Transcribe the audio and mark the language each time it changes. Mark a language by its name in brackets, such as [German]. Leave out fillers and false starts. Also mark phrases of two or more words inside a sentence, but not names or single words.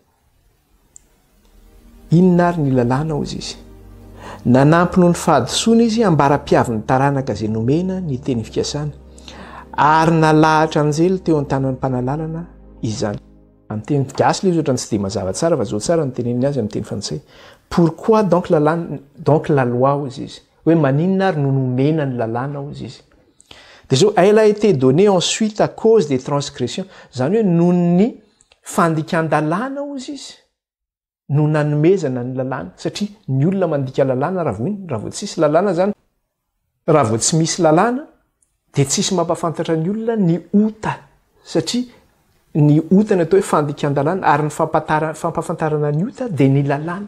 [Malagasy] Inona ary ny lalàna ozy izy? Nanampy noho ny fahadisoana izy ambara-piavy ny taranaka izay nomena ny teny fikasana. Ary nalahatra anjely teo an-tanan'ny mpanalalana izany. Amin'ny teny gasy ilay ohatrany tsy dia mazava tsara fa zao tsara ny teneniny azy amin'ny teny frantsay. [French] Pourquoi donc la loi [Malagasy] ozy izy? Hoe maninona ary no nomena ny lalàna ozy izy? Dia zao [French] elle a été donnée ensuite à cause des transgressions. [Malagasy] Zany hoe noho ny fandikan-dalàna ozy izy. No nanomezana ny lalàna satria ny olona mandika lalàna raha vao tsisy lalàna zany, raha vao tsy misy lalàna dia tsisy mampafantatra ny olona ny ota satria ny ota ny atao hoe fandikan-dalàna ary ny fampafantarana ny ota dia ny lalàna.